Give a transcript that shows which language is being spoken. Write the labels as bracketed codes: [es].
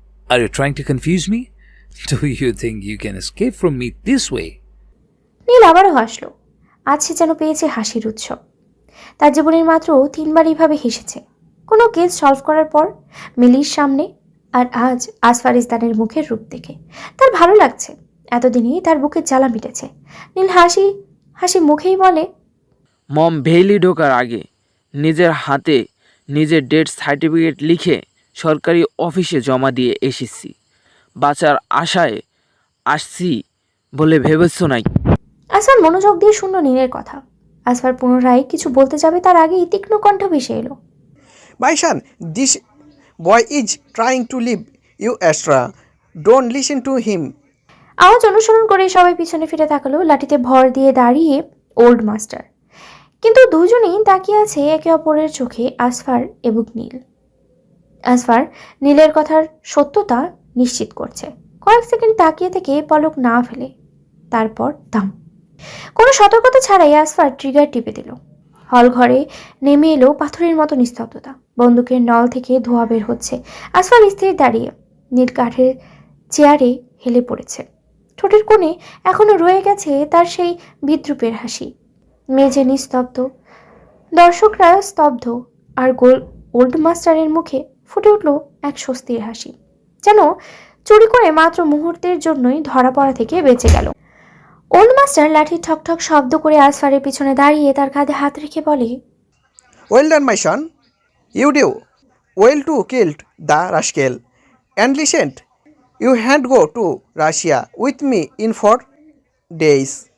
[en] Are you trying to confuse me? Do you think you can escape from me this way? [bn] নীল আবারও হাসলো। আজ সে যেন পেয়েছে হাসির উৎসব। তার জীবনের মাত্র 3বার এইভাবে হেসেছে, কোনো কেস সলভ করার পর, মিলির সামনে, আর আজ আসফারিস্তানের মুখের রূপ দেখে তার ভালো লাগছে। এতদিনেই তার বুকের জ্বালা মিটেছে। নীল হাসি হাসি মুখেই বলে, মম ভেইলি ঢোকার আগে নিজের হাতে নিজের ডেথ সার্টিফিকেট লিখে সরকারি অফিসে জমা দিয়ে এসেছি। বাঁচার আশায় আসছি বলে ভেবেছো নাকি? আসফার মনোযোগ দিয়ে শুনল নীলের কথা। আসফার পুনরায় কিছু বলতে যাবে তার আগেই তীক্ষ্ণ কণ্ঠ ভেসে এলো, [en] My son, this boy is trying to leave you extra. Don't listen to him. [bn] আওয়াজ অনুসরণ করে সবাই পিছনে ফিরে তাকালো। লাঠিতে ভর দিয়ে দাঁড়িয়ে ওল্ড মাস্টার, কিন্তু দুজনেই তাকিয়ে আছে একে অপরের চোখে, আসফার এবং নীল। আসফার নীলের কথার সত্যতা নিশ্চিত করছে। কয়েক সেকেন্ড তাকিয়ে থেকে পলক না ফেলে, তারপর দাম। কোনো সতর্কতা ছাড়াই আসফার ট্রিগার টিপে দিল। হল ঘরে নেমে এলো পাথরের মতো নিস্তব্ধতা। বন্দুকের নল থেকে ধোঁয়া বের হচ্ছে। আসফার স্থির দাঁড়িয়ে, নীল কাঠের চেয়ারে হেলে পড়েছে। ঠোঁটের কোণে এখনো রয়ে গেছে তার সেই বিদ্রুপের হাসি। মেঝে নিস্তব্ধ, দর্শকরা স্তব্ধ, আর ওল্ড মাস্টারের মুখে ফুটে উঠল এক স্বস্তির হাসি, যেন চুরি করে মাত্র মুহূর্তের জন্যই ধরা পড়া থেকে বেঁচে গেল। ওল্ড মাস্টার লাঠির ঠকঠক শব্দ করে আসফারের পিছনে দাঁড়িয়ে তার কাঁধে হাত রেখে বলে, [en] Well done, my son. You do well to killed the rascal. And listen, you can't go to Russia with me in 4 days.